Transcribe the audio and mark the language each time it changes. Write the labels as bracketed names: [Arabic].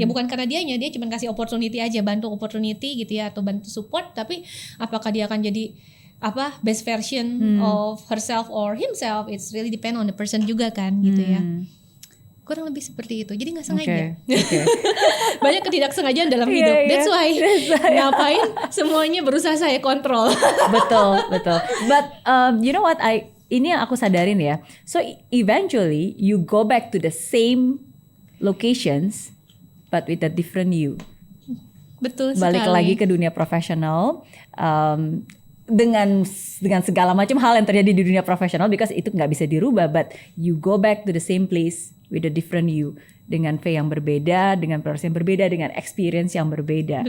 [Indonesian] Ya bukan karena dia cuma kasih opportunity aja, bantu opportunity gitu ya, atau bantu support, tapi apakah dia akan jadi [English] best version of herself or himself, it's really depend on the person [Indonesian] juga kan gitu ya. Kurang lebih seperti itu. Jadi nggak sengaja. Banyak ketidaksengajaan dalam hidup. [English] That's why [Indonesian] ngapain semuanya berusaha saya kontrol. betul. [English] But you know what, [Indonesian] ini yang aku sadarin ya. [English] So eventually you go back to the same locations but with a different you. [Indonesian] Betul sekali. Balik lagi ke dunia profesional. Dengan segala macam hal yang terjadi di dunia profesional, because itu nggak bisa dirubah, [English] but you go back to the same place with a different you, [Indonesian] dengan V yang berbeda, dengan proses yang berbeda, dengan experience yang berbeda.